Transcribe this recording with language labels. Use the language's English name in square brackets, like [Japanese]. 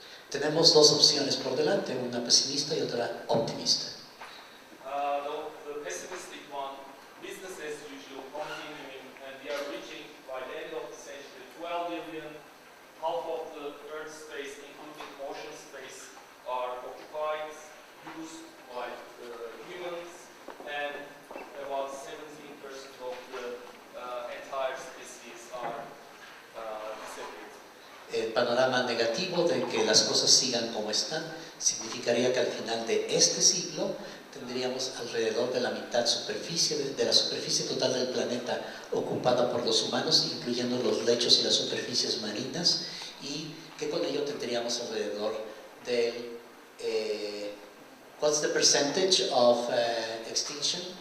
[Spanish] Tenemos dos opciones por delante, una pesimista y otra optimista. [English] The pessimistic one, business as usual, continuing, and we are reaching by the end of the century 12 billion. Half of the Earth space, including ocean space, are occupied, used by humans, and about 17% of the entire species are disappeared. [Spanish] El panorama negativo de que las cosas sigan como están significaría que al final de este siglo tendríamos alrededor de la mitad de la superficie total del planeta ocupada por los humanos, incluyendo los lechos y las superficies marinas, y que con ello tendríamos alrededor del [English] what's the percentage of extinction?